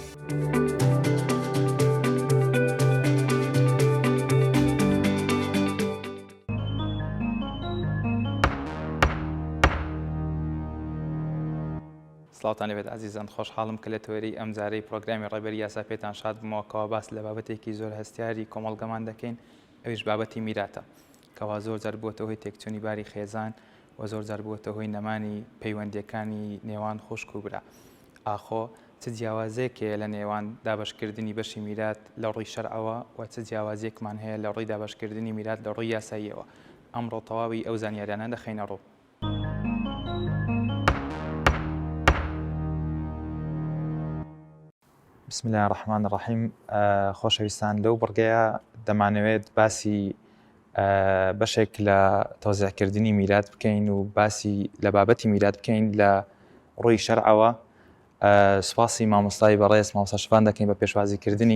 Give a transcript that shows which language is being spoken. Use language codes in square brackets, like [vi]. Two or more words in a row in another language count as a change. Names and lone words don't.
[ckb] سڵاوتان لەبێت ئازیزان، خۆشحاڵم کە لە تۆری ئەم جارەی پرۆگرامی ڕێبەری یاسا پێتان شاد بمەوەکەوە باس لە بابەتێکی زۆر هەستیاری کۆمەڵگەمان دەکەین، ئەویش بابەتی میراتە کەوا زۆر جار بووەتە هۆی تێکچوونی باری خێزان و زۆر جار بووەتە هۆی نەمانی پەیوەندیەکانی نێوان خوشک و برا. ئاخۆ چ جیاوازەیەکێ لە نێوان دابەشکردنی بەشی میرات لە ڕووی شەرعەوە و چ جیاوازێکمان هەیە لە ڕووی دابەشکردنی میرات لە ڕووی یاساییەوە. ئەمڕۆ تەواوی ئەو زانیاریانە دەخەینە ڕوو. [ar] بسم الله الرحمن الرحیم. [ckb] خۆشەویستان، لەو بڕگەیە دەمانەوێت باسی بەشێک لە تەوزیعکردنی میرات بکەین و باسی لە بابەتی میرات بکەین لە ڕووی شەرعەوە. سوپاسی مامۆستای بەڕێز مامۆستا شەفان دەکەین بە پێشوازیکردنی.